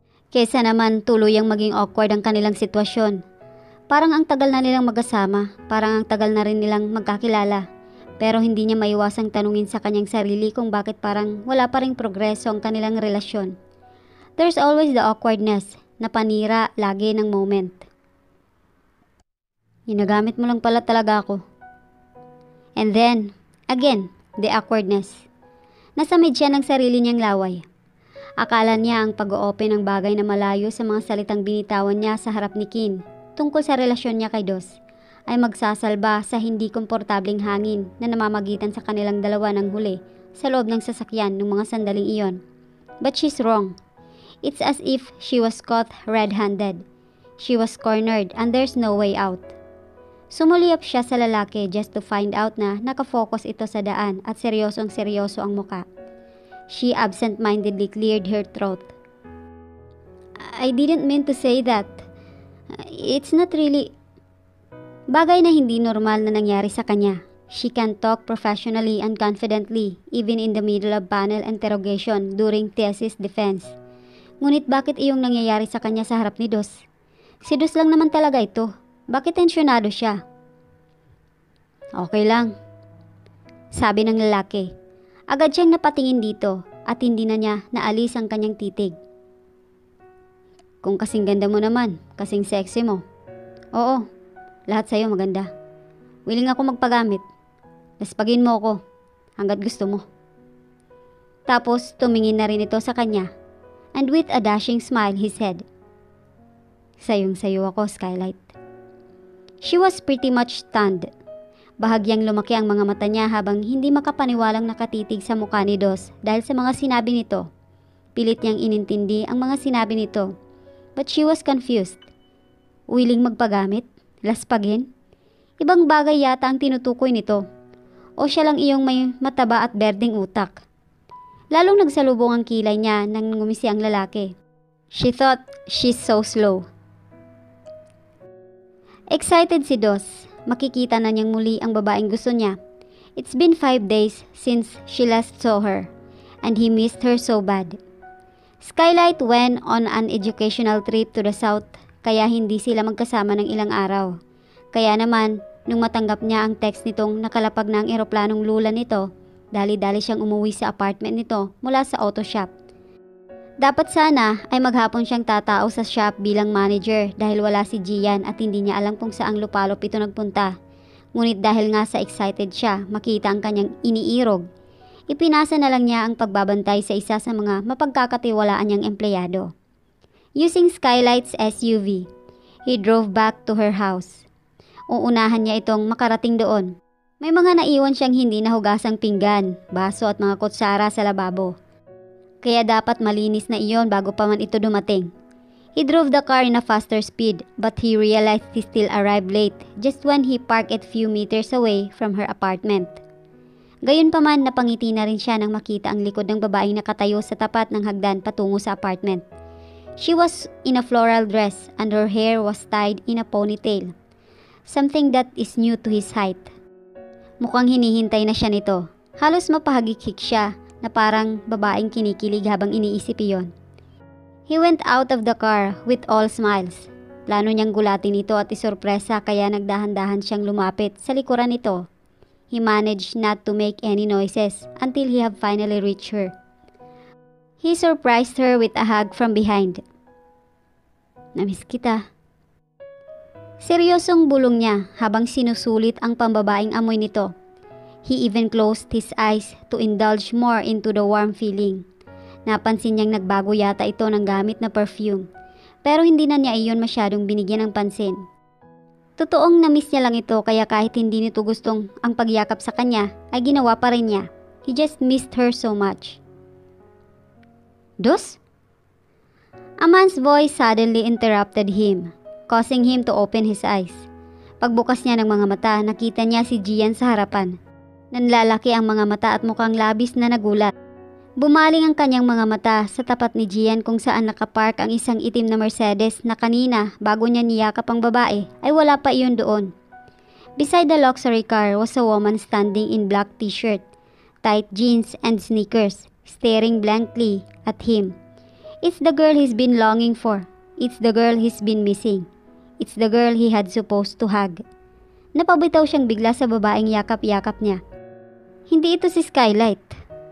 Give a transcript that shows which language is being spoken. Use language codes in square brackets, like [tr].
[tl] Kesa naman tuluyang maging awkward ang kanilang sitwasyon. Parang ang tagal na nilang magkasama, parang ang tagal na rin nilang magkakilala. Pero hindi niya maiwasang tanungin sa kanyang sarili kung bakit parang wala pa ring progreso ang kanilang relasyon. [en] There's always the awkwardness [tl] na panira lagi ng [en] moment. [tl] Ginagamit mo lang pala talaga ako. [en] And then, again, the awkwardness. [tl] Nasamid siya ng sarili niyang laway. Akala niya ang pag-o-open ng bagay na malayo sa mga salitang binitawan niya sa harap ni Kin tungkol sa relasyon niya kay Dos ay magsasalba sa hindi komportableng hangin na namamagitan sa kanilang dalawa ng huli sa loob ng sasakyan ng mga sandaling iyon. [en] But she's wrong. It's as if she was caught red-handed. She was cornered and there's no way out. [tl] Sumuliyap siya sa lalaki [en] just to find out [tl] na nakafocus ito sa daan at seryosong-seryoso ang muka. [en] She absent-mindedly cleared her throat. I didn't mean to say that. It's not really... [tl] Bagay na hindi normal na nangyari sa kanya. [en] She can talk professionally and confidently even in the middle of panel interrogation during thesis defense. [tl] Ngunit bakit iyong nangyayari sa kanya sa harap ni Dos? Si Dos lang naman talaga ito. Bakit tensyonado siya? Okay lang, sabi ng lalaki. Agad siyang napatingin dito at hindi na niya naalis ang kanyang titig. Kung kasing ganda mo naman, kasing sexy mo. Oo. Lahat sa'yo maganda. Willing ako magpagamit. Laspagin mo ako hanggat gusto mo. Tapos tumingin na rin ito sa kanya. [en] And with a dashing smile he said, [tl] Sayong-sayo ako, [en] Skylight. She was pretty much stunned. [tl] Bahagyang lumaki ang mga mata niya habang hindi makapaniwalang nakatitig sa mukha ni Dos dahil sa mga sinabi nito. Pilit niyang inintindi ang mga sinabi nito. [en] But she was confused. [tl] Willing magpagamit? Laspagin? Ibang bagay yata ang tinutukoy nito. O siya lang iyong may mataba at berdeng utak. Lalong nagsalubong ang kilay niya nang ngumisi ang lalaki. [en] She thought she's so slow. [tl] Excited si Dos. Makikita na niyang muli ang babaeng gusto niya. [en] It's been 5 days since she last saw her. And he missed her so bad. Skylight went on an educational trip to the south. [tl] Kaya hindi sila magkasama ng ilang araw. Kaya naman, nung matanggap niya ang text nitong nakalapag na ang eroplanong lula nito, dali-dali siyang umuwi sa apartment nito mula sa auto shop. Dapat sana ay maghapon siyang tatao sa shop bilang manager dahil wala si Gian at hindi niya alam kung saang lupalop ito nagpunta. Ngunit dahil nga sa excited siya makita ang kanyang iniirog, Ipinasa na lang niya ang pagbabantay sa isa sa mga mapagkakatiwalaan niyang empleyado. [en] Using Skylight's SUV, he drove back to her house. [tl] Uunahan niya itong makarating doon. May mga naiwan siyang hindi nahugasang pinggan, baso at mga kutsara sa lababo. Kaya dapat malinis na iyon bago pa man ito dumating. [en] He drove the car in a faster speed, but he realized he still arrived late just when he parked it few meters away from her apartment. [tl] Gayunpaman, napangiti na rin siya nang makita ang likod ng babaeng nakatayo sa tapat ng hagdan patungo sa apartment. [en] She was in a floral dress and her hair was tied in a ponytail, something that is new to his height. [tl] Mukhang hinihintay na siya nito. Halos mapahagikik siya na parang babaeng kinikilig habang iniisip iyon. [en] He went out of the car with all smiles. [tl] Plano niyang gulatin ito at isorpresa kaya nagdahan-dahan siyang lumapit sa likuran nito. [en] He managed not to make any noises until he had finally reached her. He surprised her with a hug from behind. [tl] "Namiss kita." Seryosong bulong niya habang sinusulit ang pambabaeng amoy nito. [en] He even closed his eyes to indulge more into the warm feeling. [tl] Napansin niyang nagbago yata ito ng gamit na perfume, pero hindi na niya iyon masyadong binigyan ng pansin. Totoong namiss niya lang ito kaya kahit hindi nito gustong ang pagyakap sa kanya ay ginawa pa rin niya. [en] He just missed her so much. "Dos?" A man's voice suddenly interrupted him, causing him to open his eyes. [tl] Pagbukas niya ng mga mata, nakita niya si Gian sa harapan. Nanlalaki ang mga mata at mukhang labis na nagulat. Bumaling ang kanyang mga mata sa tapat ni Gian kung saan nakapark ang isang itim na Mercedes na kanina bago niya niyakap ang babae ay wala pa iyon doon. [en] Beside the luxury car was a woman standing in black t-shirt, tight jeans and sneakers, staring blankly at him. It's the girl he's been longing for. It's the girl he's been missing. It's the girl he had supposed to hug. [tl] Napabitaw siyang bigla sa babaeng yakap-yakap niya. Hindi ito si Skylight.